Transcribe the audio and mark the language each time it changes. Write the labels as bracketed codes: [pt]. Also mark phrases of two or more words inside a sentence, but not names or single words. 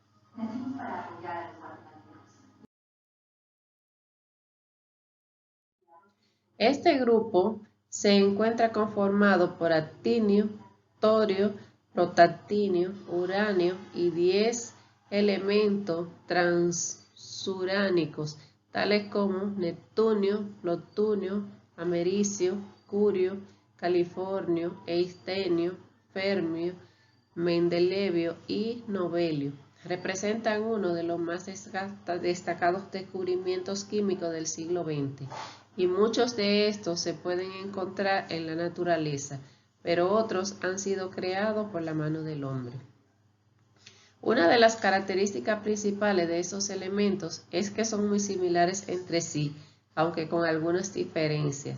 [es] Este grupo se encuentra conformado por actinio, torio, protactinio, uranio y 10 elementos transuránicos, tales como neptunio, plutonio, americio, curio, californio, eistenio, fermio, mendelevio y novelio. Representan uno de los más destacados descubrimientos químicos del siglo XX, y muchos de estos se pueden encontrar en la naturaleza, pero otros han sido creados por la mano del hombre. Una de las características principales de esos elementos es que son muy similares entre sí, aunque con algunas diferencias.